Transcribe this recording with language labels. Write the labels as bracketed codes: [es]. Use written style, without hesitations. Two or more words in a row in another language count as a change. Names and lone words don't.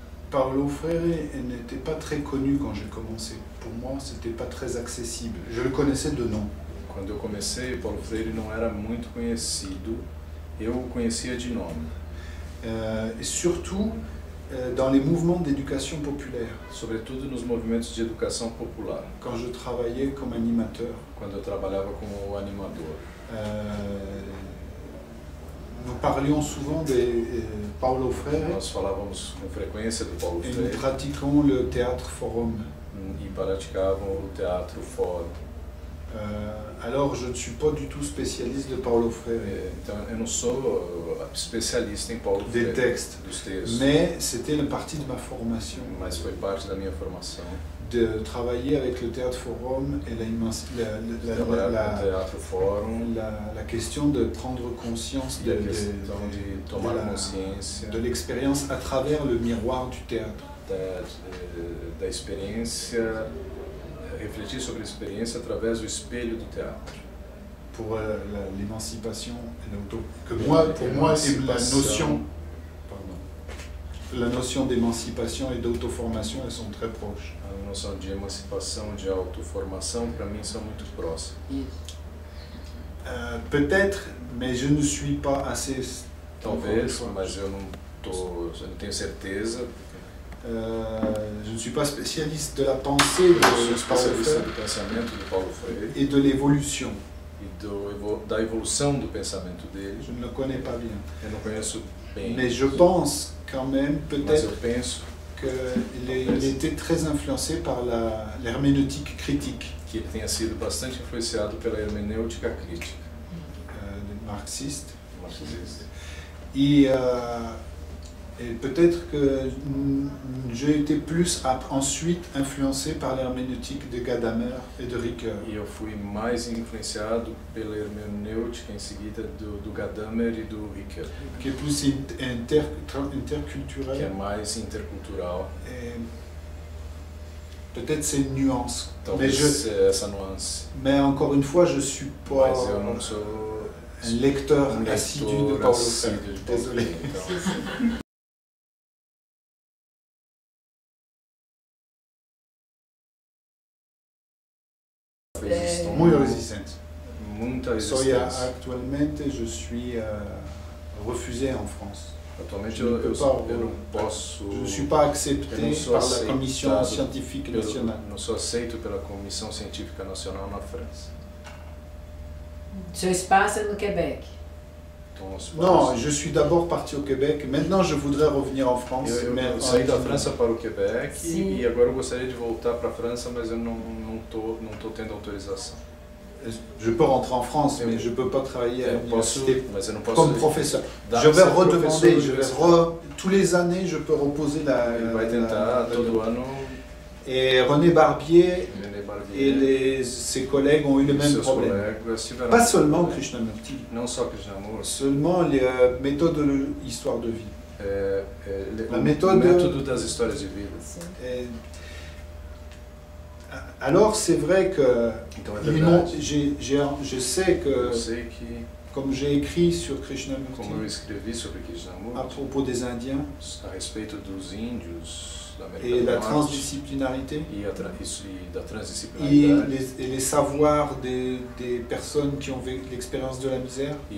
[fr] Paulo Freire n'était pas très connu quand j'ai commencé. Pour moi, c'était pas très accessible. Je le connaissais de nom. [pt] Quando eu comecei, Paulo Freire não era muito conhecido, eu o conhecia de nome. [fr] Et surtout dans les mouvements d'éducation populaire. [pt] Sobretudo nos movimentos de educação popular. [fr] Quand je travaillais comme animateur. [pt] Quando eu trabalhava como animador. [fr] Nous parlions souvent de Paulo Freire. [pt] Nós falávamos com frequência do Paulo Freire. [fr] Et nous pratiquons le théâtre forum. [pt] E praticavam o teatro fórum. [fr] Alors, je ne suis pas du tout spécialiste de Paulo Freire. [pt] Então, eu não sou especialista em Paulo Freire. [fr] Des textes. [pt] Dos textos. [fr] Mais c'était une partie de ma formation. [pt] Mas foi parte da minha formação. [fr] De travailler avec le théâtre forum et la question de prendre conscience de l'expérience à travers le miroir du théâtre. [pt] Da experiência, refletir sobre a experiência através do espelho do teatro. [fr] Pour l'émancipation et pour moi, la notion d'émancipation et d'auto-formation, elles sont très proches. [pt] A noção de emancipação, de autoformação, para mim, são muito próximas. [fr] Peut-être, mais je ne suis pas assez... [pt] Talvez, mas eu não tenho certeza. [fr] Je ne suis pas spécialiste de la pensée de Paulo Freire et de l'évolution. [pt] Da evolução do pensamento dele. [fr] Je ne le connais pas bien. [pt] Eu não conheço bem. [fr] Mais je pense quand même, peut-être, qu'il était très influencé par l'herméneutique critique. [pt] Que ele tenha sido bastante influenciado pela hermenêutica crítica. [fr] Marxiste. Marxiste. Et peut-être que j'ai été plus ensuite influencé par l'herméneutique de Gadamer et de Ricoeur. [pt] E eu fui mais influenciado pela hermenêutica em seguida do Gadamer e do Ricoeur. [fr] Qui est plus interculturel. [pt] Que é mais intercultural. [fr] Peut-être c'est une nuance. [pt] Talvez essa nuance. [fr] Mais encore une fois, je suis pas [pt] Mas eu não sou [fr] un lecteur assidu de Paulo Freire. Désolé. [es] Muy resistente. [pt] Muita resistência. [fr] Actualmente, je suis refusé en France. [pt] Atualmente eu não posso. [fr] Je ne suis pas accepté par la Commission scientifique nationale. Não sou aceito pela Comissão Científica Nacional na França. [pt] Seu espaço é no Québec? [fr] Non, je suis d'abord parti au Québec. Maintenant, je voudrais revenir en France. [pt] Eu saí da França para o Québec e agora eu gostaria de voltar para a França, mas eu não tô tendo autorização. [fr] Je peux rentrer en France, mais je ne peux pas travailler à l'université comme professeur. Je vais redemander, tous les années, je peux reposer Et René Barbier et ses collègues ont eu le même problème. Pas seulement Krishnamurti, seulement les méthodes de l'histoire de vie. La méthode [pt] das histórias de vida. [fr] Alors c'est vrai que je sais que comme j'ai écrit sur Krishnamurti à propos des Indiens et la transdisciplinarité et les savoirs des personnes qui ont vécu l'expérience de la misère.